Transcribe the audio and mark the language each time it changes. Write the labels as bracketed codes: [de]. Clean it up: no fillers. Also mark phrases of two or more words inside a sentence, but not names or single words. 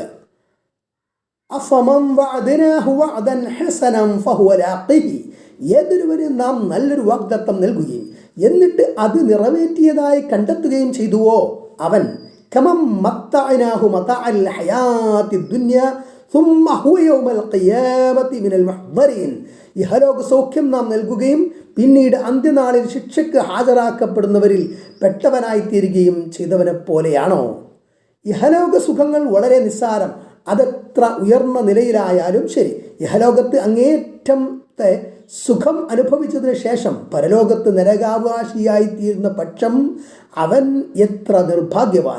[ar] أفمن وعدناه وعدا حسنا فهو لاقيه, [ml] ഏതൊരുവന് നാം നല്ലൊരു വാഗ്ദത്തം നൽകുകയും എന്നിട്ട് അത് നിറവേറ്റിയതായി കണ്ടെത്തുകയും ചെയ്തുവോ അവൻ [ar] كمن متعناه متاع الحياة الدنيا ثم هو يوم القيامة من المحضرين, [ml] ഇഹലോക സൗഖ്യം നാം നൽകുകയും പിന്നീട് അന്ത്യനാളിൽ ശിക്ഷയ്ക്ക് ഹാജരാക്കപ്പെടുന്നവരിൽ പെട്ടവനായി തീരുകയും ചെയ്തവനെ പോലെയാണോ? ഇഹലോക സുഖങ്ങൾ വളരെ നിസ്സാരം. അതെത്ര ഉയർന്ന നിലയിലായാലും ശരി, ഇഹലോകത്ത് അങ്ങേറ്റത്തെ സുഖം അനുഭവിച്ചതിന് ശേഷം പരലോകത്ത് നരകാവകാശിയായി തീരുന്ന പക്ഷം അവൻ എത്ര നിർഭാഗ്യവാൻ.